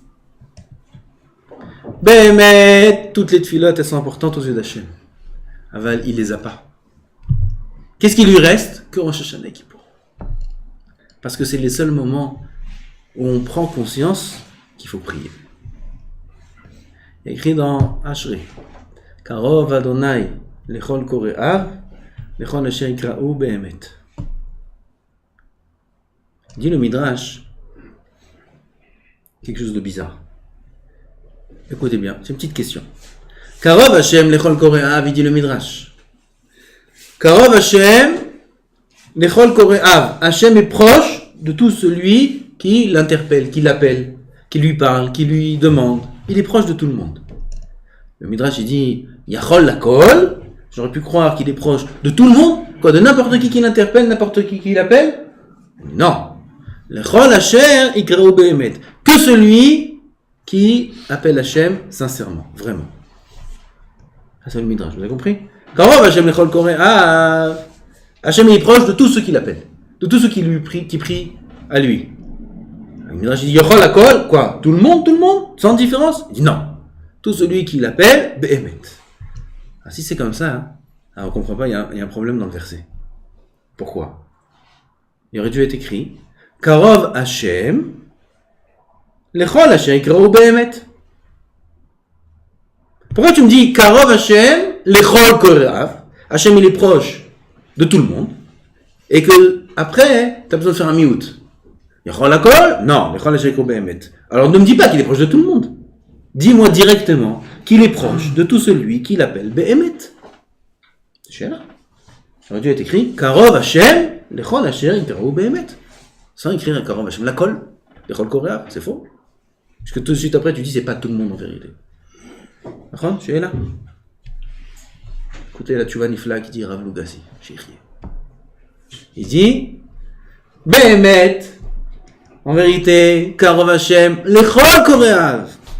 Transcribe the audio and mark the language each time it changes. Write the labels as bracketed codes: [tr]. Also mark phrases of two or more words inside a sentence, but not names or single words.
[fr] Mais toutes les tfilotes, elles sont importantes aux yeux d'Hachem. Aval, il les a pas. Qu'est-ce qui lui reste? Que Rosh Hashanah et Kippour. Parce que c'est les seuls moments où on prend conscience qu'il faut prier. Il y a écrit dans Ashrei, [he] קרוב אדוני לכל קוראיו לכל אשר יקראו באמת. [fr] Dit le Midrash quelque chose de bizarre. Écoutez bien, c'est une petite question. [he] קרוב השם לכל קוראיו, [fr] il dit le Midrash. [he] קרוב השם לכל קוראיו. [fr] Hashem est proche de tout celui qui l'interpelle, qui l'appelle, qui lui parle, qui lui demande. Il est proche de tout le monde. Le Midrash il dit [he] יכול לכל. [fr] J'aurais pu croire qu'il est proche de tout le monde, quoi, de n'importe qui l'interpelle, n'importe qui l'appelle. Non. [he] לכל השם יקראו באמת. [fr] Que celui qui appelle Hashem sincèrement, vraiment. Ça c'est le Midrash, vous avez compris? [he] קרוב השם לכל קוראיו. [fr] Hashem est proche de tous ceux qui l'appellent, de tous ceux qui prient à lui. Le Midrash dit [he] יכול לכל, [fr] quoi? Tout le monde, sans différence? Il dit non. Tout celui qui l'appelle, be'emet. Ah, si c'est comme ça, hein, alors on ne comprend pas, il y a un problème dans le verset. Pourquoi? Il aurait dû être écrit [he] קרוב השם לכל השם יקראו באמת. [fr] Pourquoi tu me dis [he] קרוב השם לכל קוראיו? [fr] Hashem il est proche de tout le monde, et que après, tu as besoin de faire un miout. [he] יכול לכל? Non, לכל השם יקראו באמת. [fr] Alors ne me dis pas qu'il est proche de tout le monde. Dis-moi directement qu'il est proche de tout celui qui l'appelle Be'emet. C'est cher. Ça aurait dû être écrit [he] קרוב השם לכל אשר יקראו באמת. [fr] Sans écrire [he] קרוב השם לכל לכל קוראיו, [fr] c'est faux. Parce que tout de suite après tu dis c'est pas tout le monde en vérité. D'accord? Je suis là. Écoutez la [he] תשובה נפלאה [fr] qui dit Rav Lugassi. Il dit Be'emet. En vérité, [he] קרוב השם לכל קוראיו.